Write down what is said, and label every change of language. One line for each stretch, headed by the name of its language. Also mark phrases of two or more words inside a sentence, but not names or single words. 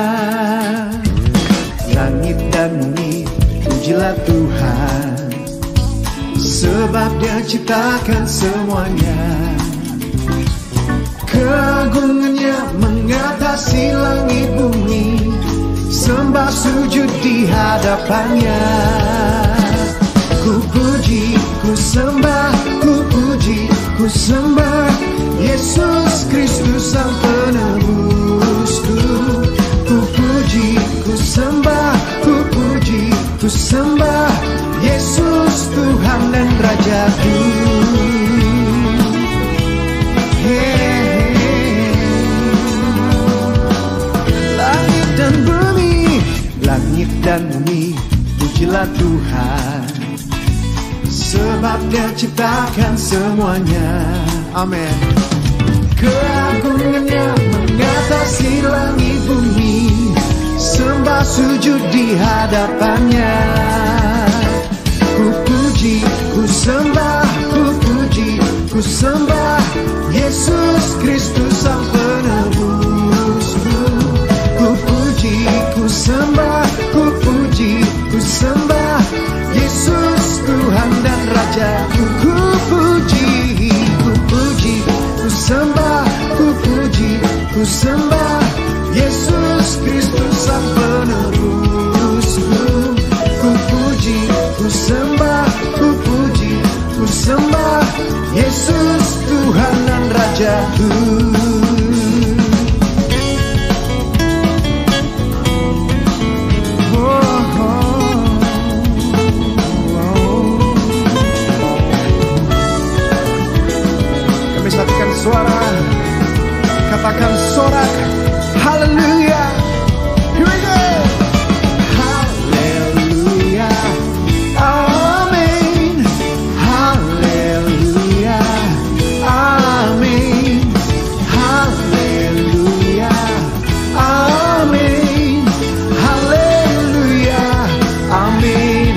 Indonesian: Langit dan bumi, pujilah Tuhan, sebab Dia ciptakan semuanya. Keagungannya mengatasi langit bumi, sembah sujud di hadapannya. Ku puji, ku sembah, ku puji, ku sembah Yesus Kristus Sang Penebusku. Ku puji, ku sembah, ku puji, ku sembah Yesus Tuhan dan Rajaku. Langit dan bumi, langit dan bumi, pujilah Tuhan, sebab Dia ciptakan semuanya. Amin. Keagungannya mengatasi langit bumi, sembah sujud di hadapannya. Ku puji, ku sembah, ku puji, sembah Yesus Kristus Sang Penebusku. Ku puji, ku sembah, ku puji, ku sembah Yesus Tuhan dan Rajaku. Ku puji, ku puji, ku sembah, ku puji, ku sembah Yesus Kristus Sang Penebusku. Ku puji, ku sembah, ku puji, ku sembah Yesus Tuhan dan Rajaku. Kami satukan suara, katakan sorak haleluya.
English: Here we go.
Indonesian: Haleluya, amin. Haleluya, amin. Haleluya, amin. Haleluya, amin.